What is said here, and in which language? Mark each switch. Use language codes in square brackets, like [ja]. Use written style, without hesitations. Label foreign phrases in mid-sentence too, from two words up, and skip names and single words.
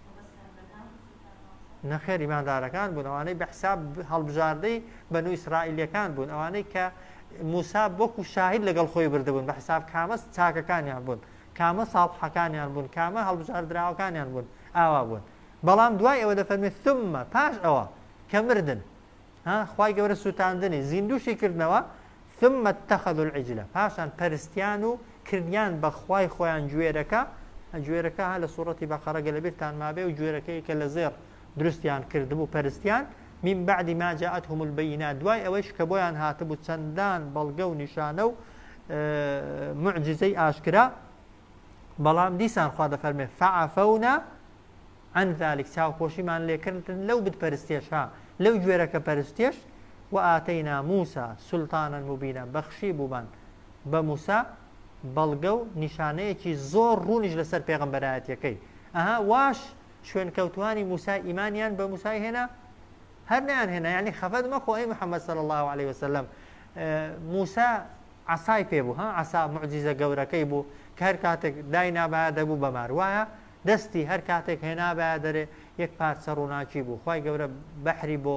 [ckb] نەخێر ئیماندارەکان بوون ئەوانەی بە حساب هەڵبژاردەی بەنو ئیسرائیلیەکان بوون ئەوانەی کە موسا وەکو شاهید لەگەڵ خۆی بردەبوون بە حساب کامە چاکەکانیان بوون کامە ساڵحەکانیان بوون کامە هەڵبژاردراوەکانیان بوون ئاوا بوون بەڵام دوای ئەوە دەفەرمێت ثمە پاش ئەوە کە مردن خوای گەورە سوتاندنی زیندوشی کردنەوە [ar] ثم اتخذوا العجل [ckb] پاشان پەرستیان و کردیان بە خوای خۆیان گوێرەکە ها لە سوڕەتی بەقەرە گەلەبیرتان مابێ و گوێرەکەی کە لە زێر دروستیان کردبوو پەرستیان [ar] من بعد ما جاءتهم البينات [ckb] دوای ئەوەیش کە بۆیان هاتبوو چەندان بەڵگە و نیشانە و معجزەی ئاشکرا بەڵام دیسان خوا دەفەرمێ [ar] فعفونا عن ذلك [ckb] چاوپۆشیمان لێکردن لەو بتپەرستێش ها لەو گوێرەکە پەرستێش [ar] و ئاتەینا موسا سولتانە مبینە [ckb] بەخشی بوومان بە موسا بەڵگە و نیشانەیەکی زۆر ڕوونیش لەسەر پێغەمبەرایەتیەکەی ئەها واش شوێن کەوتوانی موسا ئیمانیان بە موسای هێنا هەر نیان هێنا یعنی خەفەت مەخۆ ئەی محەممەد [ar] صلی الله عليه وسلم [ckb] موسا عسای پێبوو ها عسا معجزە گەورەکەی بوو کە هەر کاتێک دای نابایە دەبوو بەمار وایە دەستی هەر کاتێک هێنابایە دەرێ یەک پارچە ڕووناکی بوو خوای گەورە بەحری